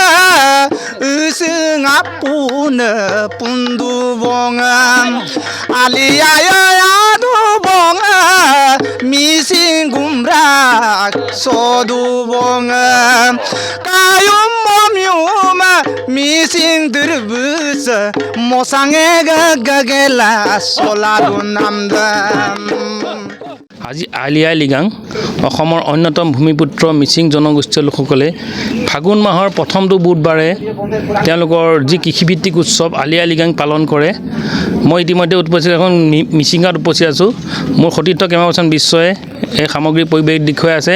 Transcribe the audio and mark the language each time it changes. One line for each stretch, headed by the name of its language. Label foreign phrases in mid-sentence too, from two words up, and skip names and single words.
Mising: usinga puna pundu bonga alia ya do bonga missing gumra sodu bonga kayum momiuma missing durbus mosange gagela soladunamdam
Assamese: আজি আলি আই লৃগাং অসমৰ অন্যতম ভূমিপুত্ৰ মিচিং জনগোষ্ঠীয় লোকসকলে ফাগুন মাহৰ প্ৰথমটো বুধবাৰে তেওঁলোকৰ যি কৃষিভিত্তিক উৎসৱ আলি আই লৃগাং পালন কৰে। মই ইতিমধ্যে উপস্থিত এখন মিচিং গাঁৱত উপস্থিত আছোঁ। মোৰ সতীৰ্থ কেমেৰাচন বিশ্বই এই সামগ্ৰী পৰিৱেশ দেখুৱাই আছে।